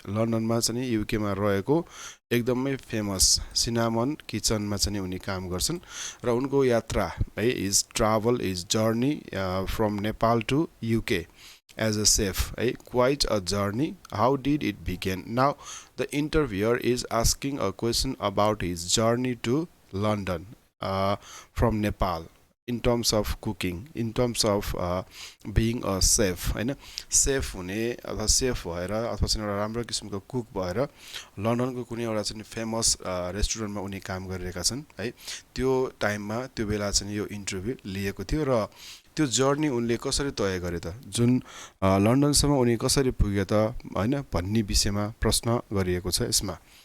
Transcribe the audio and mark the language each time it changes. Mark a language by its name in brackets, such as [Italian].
[Nepali] लन्डनमा चाहिँ युकेमा रहेको एकदमै फेमस सिनामन किचनमा चाहिँ उनी काम गर्छन् र उनको यात्रा है [English] Is travel is journey from Nepal to UK as a chef, quite a journey. How did it begin? Now the interviewer is asking a question about his journey to London from Nepal in terms of cooking, in terms of being a chef. [Nepali] हैन safe हुने अथवा safe भएर अथवा चाहिँ एउटा राम्रो किसिमको cook भएर लन्डनको कुनै एउटा चाहिँ फेमस रेस्टुरेन्टमा उनी काम गरिरहेका छन् है. त्यो टाइममा त्यो बेला चाहिँ यो इन्टरभ्यु लिएको थियो र त्यो जर्नी उनले कसरी तय गरे त, जुन लन्डनसम्म उनी कसरी पुगे त हैन भन्ने विषयमा प्रश्न गरिएको छ यसमा.